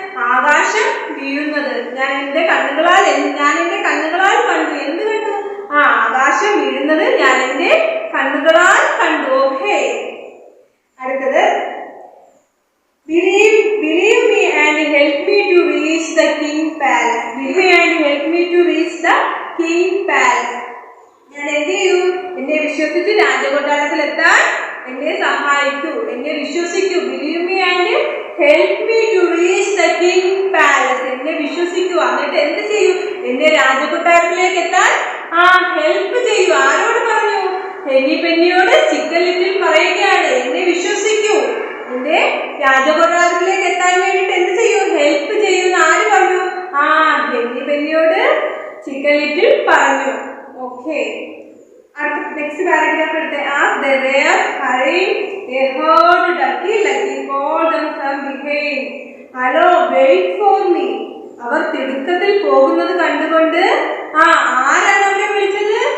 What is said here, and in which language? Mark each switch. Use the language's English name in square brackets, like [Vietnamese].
[Malayalam] ആകാശം വീഴുന്നത് ഞാൻ എൻ്റെ കണ്ണുകളാൽ കണ്ടു. എന്ത് കണ്ടു? ആകാശം വീഴുന്നത് ഞാൻ എൻ്റെ കണ്ണുകളാൽ കണ്ടു. ഓക്കേ, അടുത്തത് [English] believe me and help me to reach the king palace. Believe me and help me to reach the king palace. [Malayalam] ഞാൻ എന്ത് ചെയ്തു? എന്നെ വിശ്വസിച്ച് രാജകൊട്ടാരത്തിൽ എത്താൻ എന്നെ സഹായിക്കൂ, എന്നെ വിശ്വസിക്കൂ. [English] Believe me and help me to reach the king palace. [Malayalam] എന്നെ വിശ്വസിക്കൂ, എന്നിട്ട് എന്ത് ചെയ്യൂ? എന്നെ രാജകൊട്ടാരത്തിലേക്ക് എത്താൻ ഹെൽപ്പ് ചെയ്യൂ. ആരോട് പറഞ്ഞു? ഹെന്നി പെന്നിയോട് ചിക്കൻ ലിറ്റിൽ പറയുകയാണ്, എന്നെ വിശ്വസിക്കൂ, എന്റെ രാജകൊട്ടാരത്തിലേക്ക് എത്താൻ വേണ്ടിട്ട് എന്ത് ചെയ്യൂ? ഹെൽപ്പ് ചെയ്യുമെന്ന് ആര് പറഞ്ഞു? ഹെന്നി പെന്നിയോട് ചിക്കൻ ലിറ്റിൽ പറഞ്ഞു. ഓക്കെ, അടുത്ത നെക്സ്റ്റ് പാരഗ്രാഫ് എടുത്തേ. [English] As they were hurrying, they heard Ducky Lucky call them from behind. Hello, wait for me. [Malayalam] അവർ തിടുക്കത്തിൽ പോകുന്നത് കണ്ടുകൊണ്ട് ആരാണ് അവരെ വിളിച്ചത്?